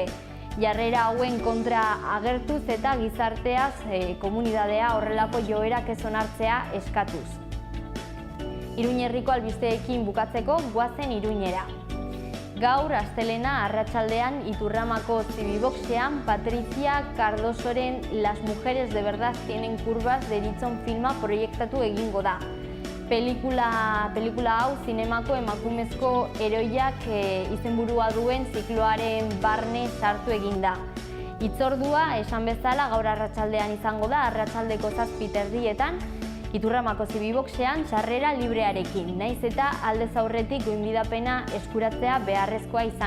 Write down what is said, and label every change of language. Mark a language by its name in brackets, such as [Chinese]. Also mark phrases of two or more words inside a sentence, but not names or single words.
[Basque] Jarrera hauen kontra agertuz eta gizarteaz komunidadea horrelako joerak ez onartzea eskatuz. Iruñerriko albisteekin bukatzeko goazen Iruñera. Gaur, astelena arratsaldean Iturramako Zibiboxean Patricia Cardosoren Las mujeres de verdad tienen curvas deritzon filma proiektatu egingo da. Pelikula hau zinemako emakumezko heroiak izenburua duen zikloaren barne sartu egin da. Hitzordua esan bezala gaur arratsaldean izango da, arratsaldeko 7:30 Iturramako Zibiboxean sarrera librearekin, naiz eta aldez aurretik gonbidapena eskuratzea beharrezkoa izan.